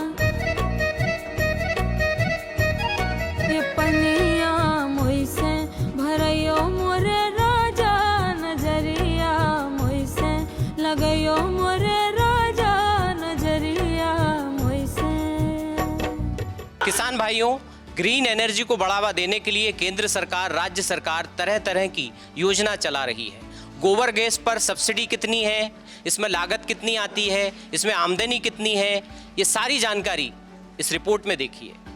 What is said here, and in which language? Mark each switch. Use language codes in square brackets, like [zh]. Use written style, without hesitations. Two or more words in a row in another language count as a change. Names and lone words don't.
[bns] के पनिया मोइसे भरयो मोर राजा, नजरिया मोइसे लगयो मोर राजा, नजरिया मोइसे। [hi] किसान भाइयों, ग्रीन एनर्जी को बढ़ावा देने के लिए केंद्र सरकार, राज्य सरकार तरह तरह की योजना चला रही है। गोबर गैस पर सब्सिडी कितनी है, इसमें लागत कितनी आती है, इसमें आमदनी कितनी है, ये सारी जानकारी इस रिपोर्ट में देखिए।